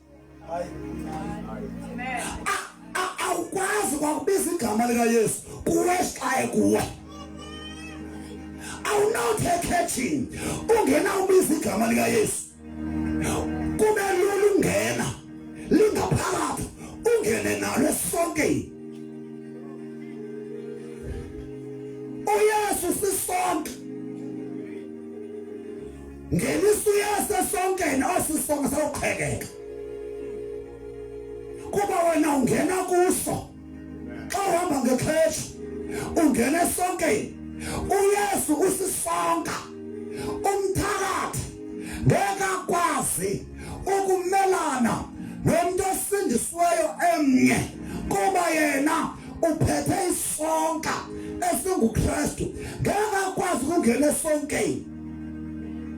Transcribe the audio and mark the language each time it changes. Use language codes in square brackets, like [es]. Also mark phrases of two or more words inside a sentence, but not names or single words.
[xh] awukwazi kwakubiza igama likaYesu kuwehlaye kuwe awunawuthi ekhethini ungena ubiza igama likaYesu kube lula ungena lingaphakathi ungene nalo esonkeni uYesu sisonke ngenisa uYesu esonkeni osisonke sawuqhekeka kuba wena ungena kuso xa uhamba ngekheshi ungena esonkeni uYesu usisonka umthakathi ngeke akwazi ukumelana nomuntu osindisiweyo emnye kuba yena uphethe isonka esinguKristu ngeke akwazi ukungena esonkeni